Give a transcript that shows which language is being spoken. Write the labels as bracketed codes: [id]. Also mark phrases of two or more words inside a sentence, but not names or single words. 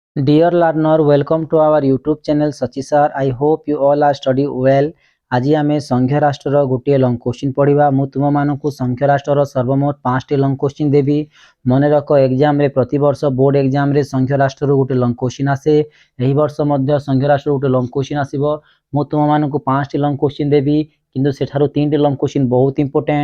[en] Dear learner, welcome to our YouTube channel Sachi sir. I hope you all are study well. [or] আজি ଆମେ ସଂଘୀୟ ରାଷ୍ଟ୍ରର ଗୋଟିଏ [en] long question [or] ପଢ଼ିବା। ମୁଁ ତୁମମାନଙ୍କୁ ସଂଘୀୟ ରାଷ୍ଟ୍ରର ସର୍ବମୋଟ 5ଟି [en] long question [or] ଦେବି। ମନେ ରଖ ଏକ୍ଜାମରେ ପ୍ରତିବର୍ଷ [en] board examରେ [or] ସଂଘୀୟ ରାଷ୍ଟ୍ରରୁ ଗୋଟେ [en] long question [or] ଆସେ। ଏହି ବର୍ଷ ମଧ୍ୟ ସଂଘୀୟ ରାଷ୍ଟ୍ରରୁ ଗୋଟେ [en] long question [or] ଆସିବ। ମୁଁ ତୁମମାନଙ୍କୁ 5ଟି [en] long question [or] ଦେବି, କିନ୍ତୁ ସେଠାରୁ 3ଟି [en] long question [or] ବହୁତ ଇମ୍ପୋର୍ଟାଣ୍ଟ।